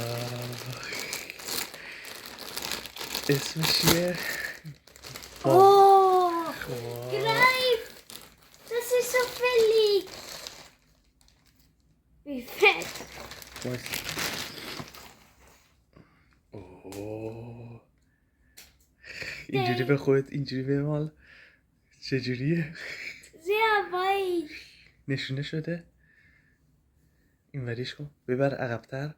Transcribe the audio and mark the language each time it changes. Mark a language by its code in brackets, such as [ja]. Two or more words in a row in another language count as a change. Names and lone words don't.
[fa] اسمش چیه؟ [de] Oh! [fa] واه. [de] Greif! Das ist so billig. Wie fett. وایس. [fa] اوه اینجوری به خودت اینجوری به مال چجوریه؟ [de] Sehr weich. [fa] نشونه شده؟ این وریش کن ببر عقبتر.